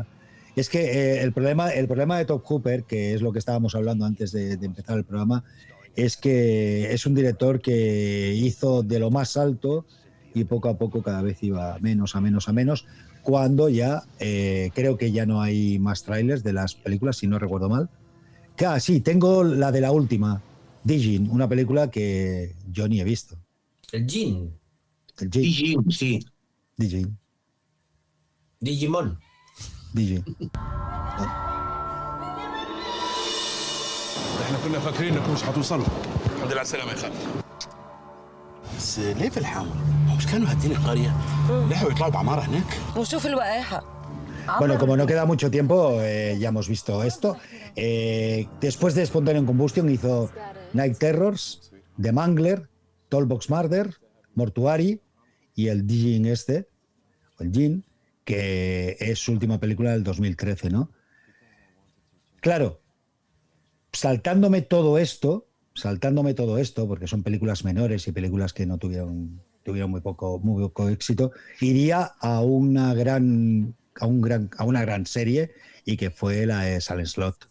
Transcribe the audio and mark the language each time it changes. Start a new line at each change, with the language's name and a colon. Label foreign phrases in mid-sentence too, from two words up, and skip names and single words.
Spanish: Es que el problema de Top Hopper, que es lo que estábamos hablando antes de empezar el programa, es que es un director que hizo de lo más alto y poco a poco cada vez iba a menos, cuando ya creo que ya no hay más trailers de las películas, si no recuerdo mal. Sí, tengo la de la última, Digin, una película que yo ni he visto. Digin, sí. Digimon. Digin.
Arabic: احنا كنا فاكرين انكم مش هتوصلوا. الحمد لله على السلامه يا خالد. بس ليه في الحمر؟ مش كانوا هادين القريه؟ لحقوا يطلعوا بعماره هناك؟ وشوف الوقاحه.
Spanish: Bueno, como no queda mucho tiempo, ya hemos visto esto. Después de Spontaneous Combustion hizo Night Terrors, The Mangler, Tollbox Murder, Mortuary y el Jin el Jin, que es su última película del 2013, ¿no? Claro, saltándome todo esto, porque son películas menores y películas que no tuvieron muy poco éxito, iría a una gran serie, y que fue la de Silent Slot.